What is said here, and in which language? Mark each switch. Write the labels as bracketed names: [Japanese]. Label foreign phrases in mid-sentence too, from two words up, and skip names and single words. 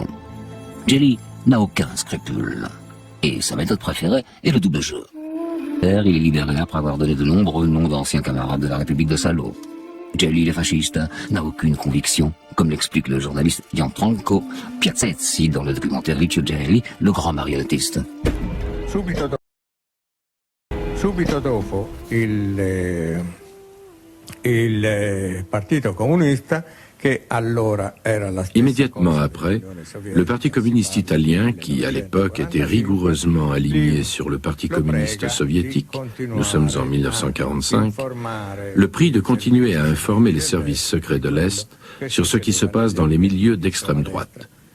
[French] Gelli n'a aucun scrupule. Et sa méthode préférée est le double jeu. Il est libéré après avoir donné de nombreux noms d'anciens camarades de la République de Salo. Gelli, le fasciste, n'a aucune conviction, comme l'explique le journaliste Gianfranco Piazzezzi dans le documentaire Licio Gelli, le grand marionnettiste. [Italian] Subito dopo il Partito Comunista, che allora era la stessa. [French] Immédiatement après, le Parti communiste italien, qui à l'époque était rigoureusement aligné sur le Parti communiste soviétique, nous sommes en 1945, le prie de continuer à informer les services secrets de l'Est sur ce qui se passe dans les milieux d'extrême droite.